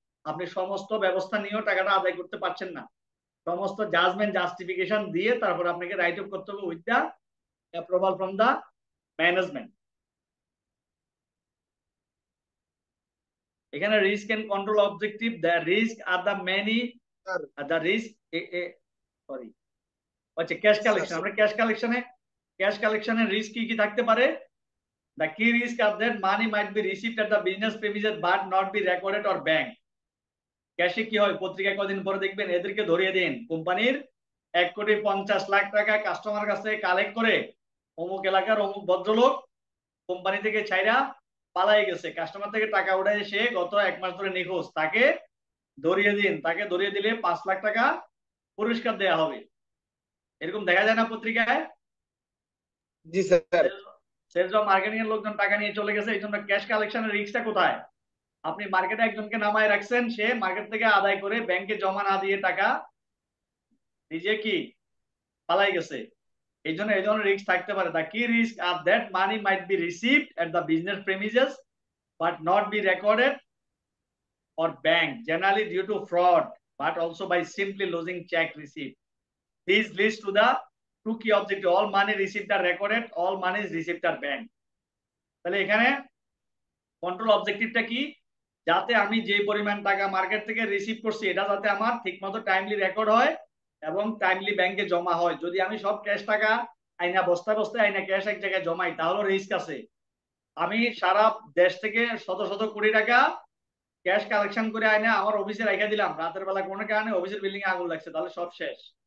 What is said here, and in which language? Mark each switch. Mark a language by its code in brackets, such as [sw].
[bn] আপনি সমস্ত ব্যবস্থা নিয়েও টাকাটা আদায় করতে পারছেন না, সমস্ত জাজমেন্ট জাস্টিফিকেশন দিয়ে তারপর আপনাকে রাইট অফ করতে হবে [en] With the approval from the management. এখানে risk and control objective, the risk are the many, [bn] sir the risk, sorry, আচ্ছা ক্যাশ কালেকশন। আমরা ক্যাশ কালেকশনের রিস্ক কি কি থাকতে পারে? [en] The key risk of that money might be received at the business premises but not be recorded or bank. [bn] ক্যাশে কি হয়? পত্রিকায় কদিন পরে দেখবেন এদেরকে ধরিয়ে দিন কোম্পানির 1,50,00,000 টাকা কাস্টমার কাছ থেকে কালেক্ট করে অমুক এলাকার অমুক ভদ্রলোক কোম্পানি থেকে ছাইরা পালাই গেছে, কাস্টমার থেকে টাকা উঠায় সে গত 1 মাস ধরে নিখোঁজ, তাকে ধরিয়ে দিন। তাকে ধরিয়ে দিলে 5 লাখ টাকা পুরস্কার দেয়া হবে। এরকম দেখা যায় না পত্রিকায়? জি স্যার। সেলস বা মার্কেটিং এর লোকজন টাকা নিয়ে চলে গেছে, এই জন্য ক্যাশ কালেকশনের রিস্কটা কোথায়? আপনি মার্কেটে একজনকে নামায় রাখছেন, সে মার্কেট থেকে আদায় করে ব্যাংকে জমা না দিয়ে টাকা নিজে কি পালাই গেছে। এই জন্য এই ধরনের রিস্ক থাকতে পারে। [en] The key risk are that money might be received at the business premises but not be recorded or bank, generally due to fraud but also by simply losing check receipt. This leads to the two key objective: all money received are recorded, all money is received are bank. [bn] তাহলে এখানে control অবজেক্টিভটা কি? যাতে আমি যে পরিমাণ টাকা market থেকে receive করছি এটা যাতে আমার ঠিকমতো টাইমলি রেকর্ড হয় এবং টাইমলি ব্যাংকে জমা হয়। যদি আমি সব ক্যাশ টাকা আইনা বস্তায় বস্তায় আইনা ক্যাশ এক জায়গায় জমাই, তাহলে রিস্ক আছে। আমি সারা দেশ থেকে শত শত কোটি টাকা ক্যাশ কালেকশন করে আইনা আমার অফিসে রেখে দিলাম, রাতের বেলা কোনো কারণে অফিসের বিল্ডিং এ আগুন লাগছে, তাহলে সব শেষ।